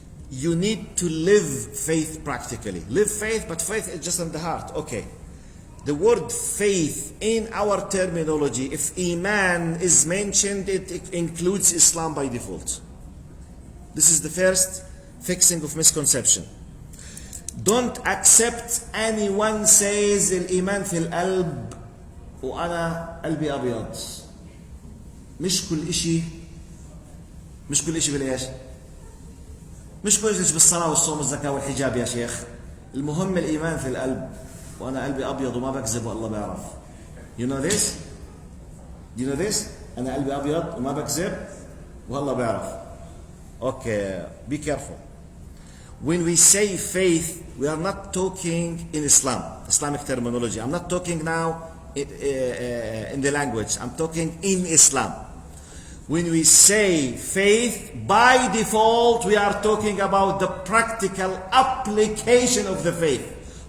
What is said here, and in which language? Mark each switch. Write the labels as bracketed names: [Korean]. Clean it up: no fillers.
[English] You need to live faith practically. Live faith, but faith is just in the heart. Okay. The word faith in our terminology, if Iman is mentioned, it includes Islam by default. This is the first fixing of misconception. Don't accept anyone says [Arabic] الإيمان في القلب وأنا قلبي أبيض. مش كل إشي بالإيش؟ مش كل إشي بالصلاة والصوم والزكاة والحجاب يا شيخ. المهم الإيمان في القلب وأنا قلبي أبيض وما بكذب والله بيعرف. [English] You know this? Do you know this? [Arabic] أنا قلبي أبيض وما بكذب والله بعرف. [English] Okay, be careful. When we say faith, we are not talking in Islam, Islamic terminology. I'm not talking now in the language. I'm talking in Islam. When we say faith, by default, we are talking about the practical application of the faith.